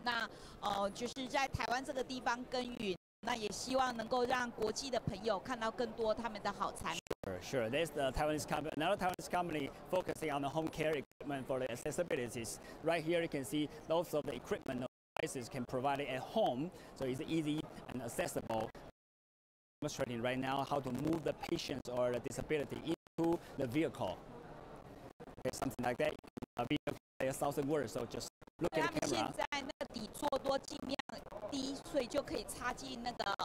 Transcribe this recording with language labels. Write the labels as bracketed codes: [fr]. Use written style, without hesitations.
[zh] 那就是在台湾这个地方耕耘，那也希望能够让国际的朋友看到更多他们的好产品。 [en] Sure. There's the Taiwanese company, another Taiwanese company focusing on the home care equipment for the accessibilities. Right here you can see lots of the equipment and devices can provide it at home, so it's easy and accessible. Demonstrating right now how to move the patients or the disability into the vehicle. Okay, something like that. A vehicle 1,000 words, so just look at the camera. [zh] 他们现在那个底座多尽量低，所以就可以插进那个。